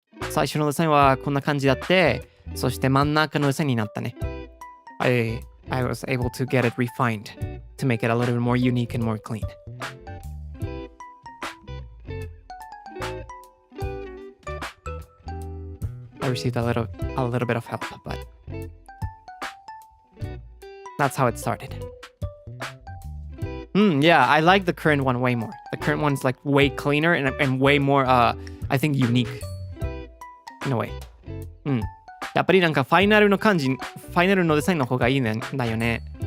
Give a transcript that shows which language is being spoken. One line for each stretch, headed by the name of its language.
Japanese: 最初のデザインはこんな感じだって、そして真ん中のデザインになったね。
English: I was able to get it refined to make it a little bit more unique and more clean. I received a little bit of help, but that's how it started. Yeah, I like the current one way more. The current one's like way cleaner and way more, I think, unique in a way.
Japanese: やっぱりなんかファイナルのデザインの方がいいんだよね。